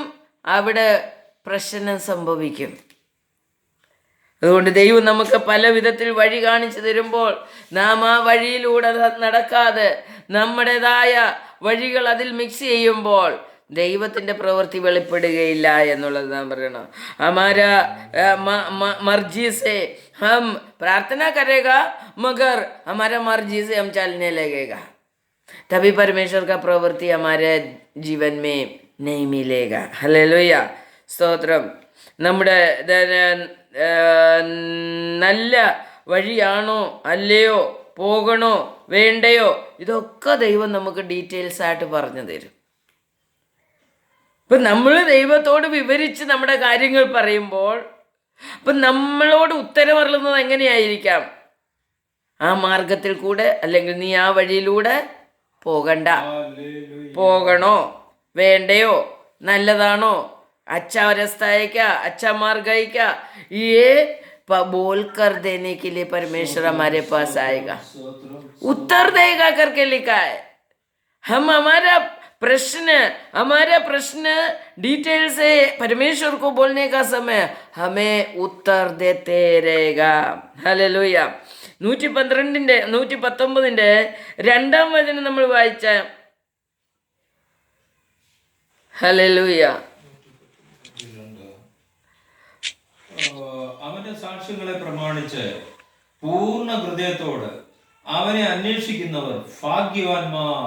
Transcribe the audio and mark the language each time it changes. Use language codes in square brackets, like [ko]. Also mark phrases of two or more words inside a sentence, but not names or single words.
[ml] അവിടെ പ്രശ്നം സംഭവിക്കും. അതുകൊണ്ട് ദൈവം നമുക്ക് പല വിധത്തിൽ വഴി കാണിച്ചു തരുമ്പോൾ നാം ആ വഴിയിലൂടെ നടക്കാതെ നമ്മുടേതായ വഴികൾ അതിൽ മിക്സ് ചെയ്യുമ്പോൾ ദൈവത്തിൻ്റെ പ്രവൃത്തി വെളിപ്പെടുകയില്ല എന്നുള്ളത് നാം പറയണം. [hi] हमारा मर्जी से हम प्रार्थना करेगा मगर हमारा मर्जी से हम चलने लगेगा, तभी परमेश्वर का प्रवृत्ति हमारे जीवन में नहीं मिलेगा. हालेलुया, [ml] സ്തോത്രം. നമ്മുടെ നല്ല വഴിയാണോ അല്ലയോ, പോകണോ വേണ്ടയോ, ഇതൊക്കെ ദൈവം നമുക്ക് ഡീറ്റെയിൽസ് ആയിട്ട് പറഞ്ഞു തരും. ഇപ്പം നമ്മൾ ദൈവത്തോട് വിവരിച്ച് നമ്മുടെ കാര്യങ്ങൾ പറയുമ്പോൾ അപ്പം നമ്മളോട് ഉത്തരമരുളുന്നത് എങ്ങനെയായിരിക്കാം? ആ മാർഗത്തിൽ കൂടെ, അല്ലെങ്കിൽ നീ ആ വഴിയിലൂടെ പോകണ്ട, പോകണോ വേണ്ടയോ, നല്ലതാണോ, [hi] अच्छा रास्ता है क्या, अच्छा मार्ग है क्या, ये बोल कर देने के लिए परमेश्वर हमारे पास आएगा, उत्तर देगा करके लिखा है. हम हमारा प्रश्न डिटेल से परमेश्वर को बोलने का समय हमें उत्तर देते रहेगा. [ml] हालेलुया. 119 2 വചനം നമ്മൾ വായിച്ച. ഹല്ലേലൂയ. അവന്റെ സാക്ഷ്യങ്ങളെ പ്രമാണിച്ച് പൂർണ്ണ ഹൃദയത്തോട് അവനെ അന്വേഷിക്കുന്നവർ ഭാഗ്യവാന്മാർ.